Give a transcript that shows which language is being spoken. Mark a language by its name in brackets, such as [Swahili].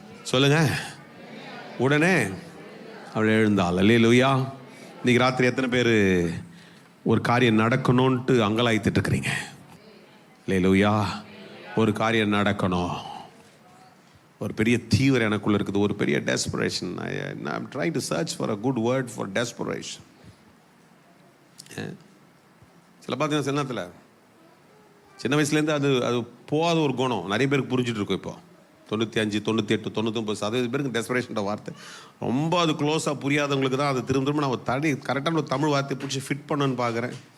[Tamil] சொல்லுங்க, உடனே அவள் எழுந்தாள். அல்லேலூயா. இன்னைக்கு ராத்திரி எத்தனை பேர் ஒரு காரியம் நடக்கணும்ட்டு அங்கலாய்த்துட்டு இருக்கிறீங்க? அல்லேலூயா. ஒரு காரியம் நடக்கணும், ஒரு பெரிய தீவிரம் எனக்குள்ள இருக்குது, ஒரு பெரிய desperation. [English] I'm trying to search for a good word for desperation. [Tamil] சில பார்த்தீங்கன்னா சின்னத்தில் சின்ன வயசுலேருந்து அது போகாத ஒரு குணம் நிறைய பேருக்கு புரிஞ்சுட்டு இருக்கும். இப்போ 95, 98, 99% பேருக்கு டெஸ்பரேஷன் வார்த்தை ரொம்ப அது க்ளோஸாக புரியாதவங்களுக்கு தான் அது திரும்ப நான் கரெக்டான ஒரு தமிழ் வார்த்தையை பிடிச்சி ஃபிட் பண்ணணுன்னு பார்க்குறேன்.